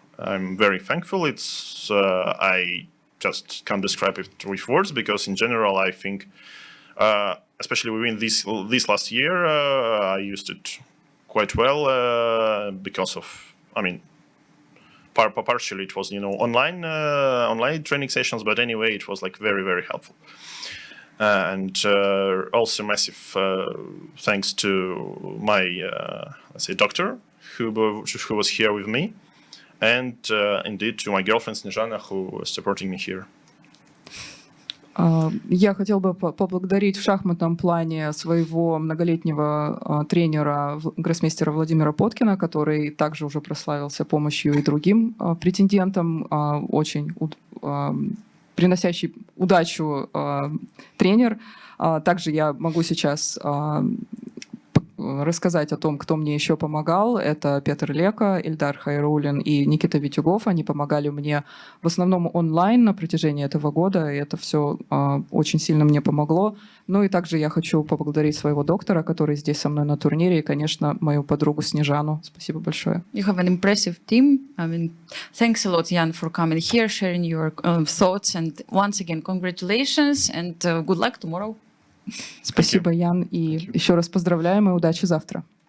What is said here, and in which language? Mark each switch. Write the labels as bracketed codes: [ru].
[en] I'm very thankful. It's I just can't describe it with words, because in general I think, especially within this last year, I used it quite well because of, I mean, partially it was online training sessions, but anyway it was like very helpful. And also massive thanks to my let's say doctor who was here with me, and indeed to my girlfriend Snezhana, who was supporting me here. [ru] Я хотел бы поблагодарить в шахматном плане своего многолетнего тренера, гроссмейстера Владимира Поткина, который также уже прославился помощью и другим претендентам, очень приносящий удачу тренер. Также я могу сейчас рассказать о том, кто мне еще помогал. Это Петр Лека, Ильдар Хайрулин и Никита Витюгов. Они помогали мне в основном онлайн на протяжении этого года, и это все очень сильно мне помогло. Ну и также я хочу поблагодарить своего доктора, который здесь со мной на турнире, и, конечно, мою подругу Снежану. Спасибо большое. [en] You have an impressive team. I mean, thanks a lot, Jan, for coming here, sharing your thoughts, and once again, congratulations and good luck tomorrow. [ru] Спасибо, Ян, и еще раз поздравляем и удачи завтра.